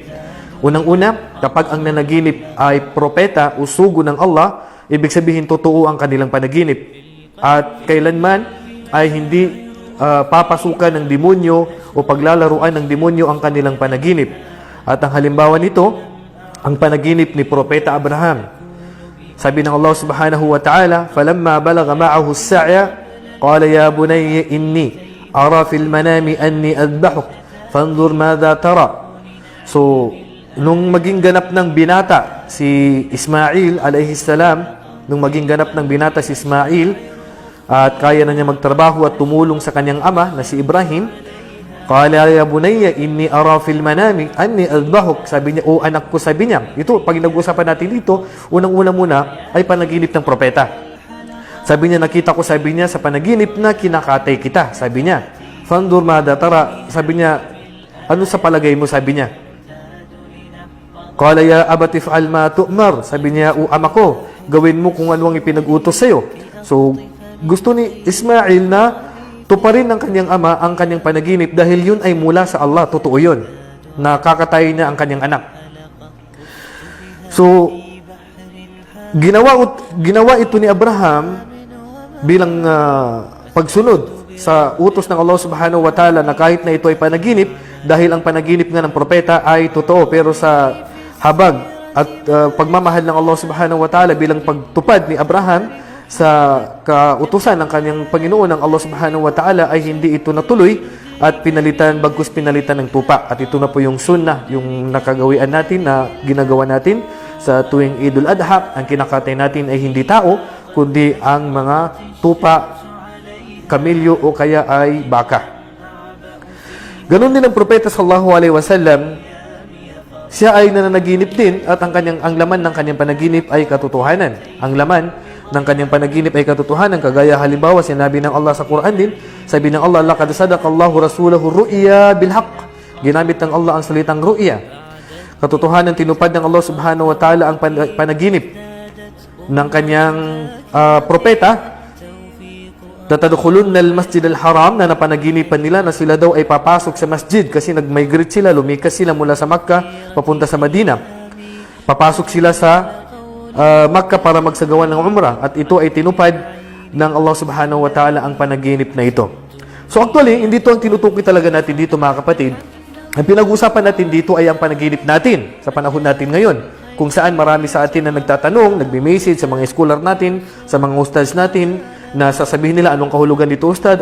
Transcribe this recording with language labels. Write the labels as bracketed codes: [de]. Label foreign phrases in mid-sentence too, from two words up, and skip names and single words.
[tl] Unang-una, kapag ang nanaginip ay propeta o sugo ng Allah, ibig sabihin totoo ang kanilang panaginip. At kailanman ay hindi papasukan ng demonyo o paglalaruan ng demonyo ang kanilang panaginip. At ang halimbawa nito, ang panaginip ni Propeta Abraham. [ar] Sabi ng Allah سبحانه وتعالى, فَلَمَّا بَلَغَ مَعَهُ السَّعْيَ قَالَ يَا بُنَيَّ إِنِّي أرى في المنام أني أذبحك فانظر ماذا ترى. [tl] So, nung maging ganap ng binata si Ismail [ar] عليه السلام, [tl] at kaya na niya magtrabaho at tumulong sa kanyang ama na si Ibrahim, [ar] قال يا بني إني أرى في المنام أني أذبحك. [tl] Sabi niya, o anak ko, sabi niya. Ito, pag nag-usapan natin dito, unang-una muna ay panaginip ng propeta. Sabi niya, nakita ko, sabi niya, sa panaginip na kinakatay kita. Sabi niya, [ar] فانظر ماذا ترى. [tl] Sabi niya, ano sa palagay mo? Sabi niya, [ar] قال يا أبت افعل ما تؤمر. [tl] Sabi niya, o ama ko, gawin mo kung ano ang ipinag-utos sa'yo. So, gusto ni Ismail na tuparin ng kanyang ama ang kanyang panaginip dahil yun ay mula sa Allah. Totoo yun. Nakakatay niya ang kanyang anak. So, ginawa ito ni Abraham bilang pagsunod sa utos ng Allah [ar] سبحانه وتعالى [tl] na kahit na ito ay panaginip, dahil ang panaginip nga ng propeta ay totoo, pero sa habag at pagmamahal ng Allah [ar] سبحانه وتعالى [tl] bilang pagtupad ni Abraham sa kautusan ng kanyang Panginoon ng Allah [ar] سبحانه وتعالى [tl] ay hindi ito natuloy at bagkus pinalitan ng tupa. At ito na po yung sunnah, yung nakagawian natin na ginagawa natin sa tuwing Idul Adha. Ang kinakatay natin ay hindi tao, kundi ang mga tupa, kamilyo o kaya ay baka. Ganon din ang propeta [ar] صلى الله عليه وسلم. [tl] Siya ay nananaginip din at ang laman ng kanyang panaginip ay katotohanan. Ang laman ng kanyang panaginip ay katotohanan. Kagaya halimbawa, sinabi ng Allah sa Quran din, sabi ng Allah, [ar] لقد صدق الله رسوله الرؤيا بالحق. [tl] Ginamit ng Allah ang salitang ru'ya. Katotohanan, tinupad ng Allah [ar] سبحانه وتعالى [tl] ang panaginip ng kanyang propeta. [ar] لتدخلن المسجد الحرام, [tl] na napanaginipan nila na sila daw ay papasok sa masjid kasi nag-migrate sila, lumikas sila mula sa Makkah papunta sa Madina. Papasok sila sa Makkah para magsagawa ng umrah, at ito ay tinupad ng Allah [ar] سبحانه وتعالى [tl] ang panaginip na ito. So actually, hindi ito ang tinutukoy talaga natin dito, mga kapatid. Ang pinag-uusapan natin dito ay ang panaginip natin sa panahon natin ngayon, kung saan marami sa atin na nagtatanong, nagme-message sa mga scholar natin, sa mga ustads natin, na sasabihin nila, anong kahulugan dito, ustad?